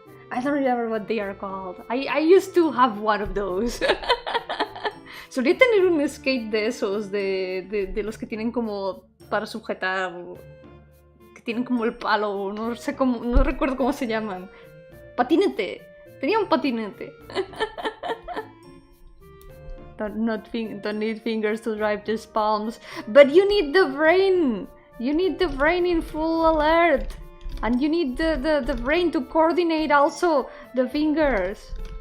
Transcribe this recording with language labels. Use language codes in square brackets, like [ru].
[en] I don't remember what they are called. I used to have one of those. [es] Solía tener un skate de esos, de los que tienen como para sujetar, que tienen como el palo, no recuerdo cómo se llaman. Patinete. Tenía un patinete. [en] Don't need fingers to drive, just palms. But you need the brain! You need the brain in full alert! And you need the brain to coordinate also the fingers.